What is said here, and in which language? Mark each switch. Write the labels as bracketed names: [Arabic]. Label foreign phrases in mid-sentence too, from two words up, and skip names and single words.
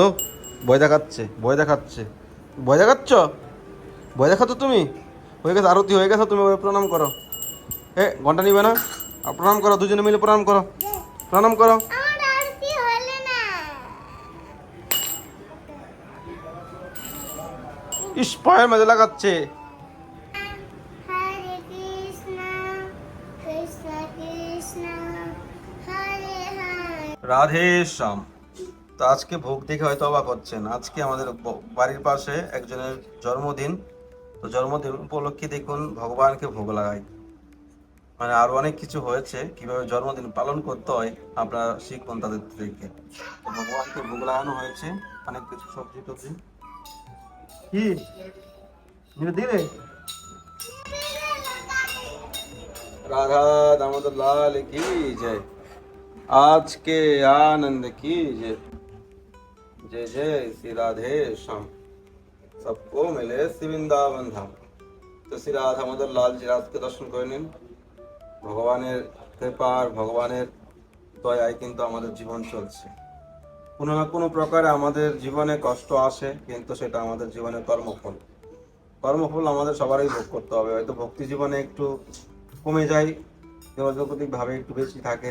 [Bangla] ভয় দেখাচ্ছে, ভয় দেখাচ্ছে, ভয় দেখাচ্ছ, ভয় দেখাচ্ছ তুমি। হয়ে গেছে আরতি, হয়ে গেছে, তুমি প্রণাম করো। এ ঘন্টা নিবে না, প্রণাম করো, দুজনে মিলে প্রণাম করো, প্রণাম করো। আমার আরতি হলো না ইস পায়ের মাঝে লাগাচ্ছে। [Hindi] हरे कृष्ण कृष्ण कृष्ण हरे हरे। [Bangla] রাধে শ্যাম। তো আজকে ভোগ দেখে হয়তো অবাক হচ্ছেন, আজকে আমাদের বাড়ির পাশে একজনের জন্মদিন। তো জন্মদিন উপলক্ষে দেখুন ভগবানকে ভোগ লাগাই। মানে আরো অনেক কিছু হয়েছে, কিভাবে জন্মদিন পালন করতে হয় আপনারা শিখুন তাদের থেকে। তো ভগবানকে ভোগ লাগানো হয়েছে, অনেক কিছু সবজি টবজি। কি দিলে? [Hindi] राधा दामोदर लाल की जय। आज के आनंद की जय। जय जय श्री राधे श्याम। सबको मिले श्री वृंदावन धाम। [Bangla] তো শ্রী রাধা দামোদর লাল জি রাজকে দর্শন করে নিন। ভগবানের কৃপার, ভগবানের দয়ায় কিন্তু আমাদের জীবন চলছে। কোনো না কোনো প্রকারে আমাদের জীবনে কষ্ট আসে, কিন্তু সেটা আমাদের জীবনের কর্মফল। কর্মফল আমাদের সবারই ভোগ করতে হবে। হয়তো ভক্তি জীবনে একটু কমে যায়, দেহজগতিক ভাবে একটু বেশি থাকে।